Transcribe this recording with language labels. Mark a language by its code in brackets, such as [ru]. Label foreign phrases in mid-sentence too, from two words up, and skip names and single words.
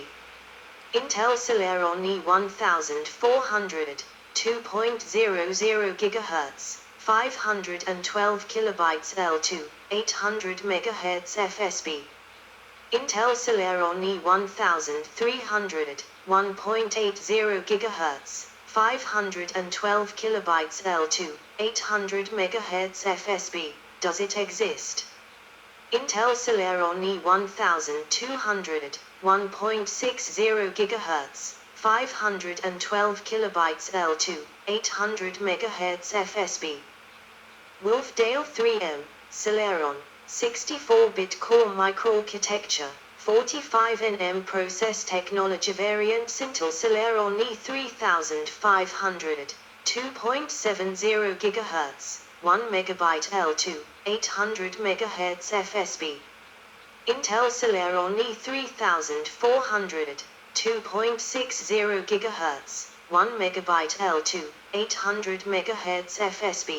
[en] Intel Celeron E1400, 2.00 GHz, 512 KB L2, 800 MHz FSB. Intel Celeron E1300, 1.80 GHz, 512 KB L2, 800 MHz FSB. Does it exist? Intel Celeron E1200, 1.60 GHz, 512 KB L2, 800 MHz FSB. Wolfdale 3M, Celeron, 64-bit core microarchitecture, 45nm process technology. Variants Intel Celeron E3500, 2.70 GHz, 1 MB L2, 800 MHz FSB. Intel Celeron E3400, 2.60 GHz, 1 MB L2, 800 MHz FSB.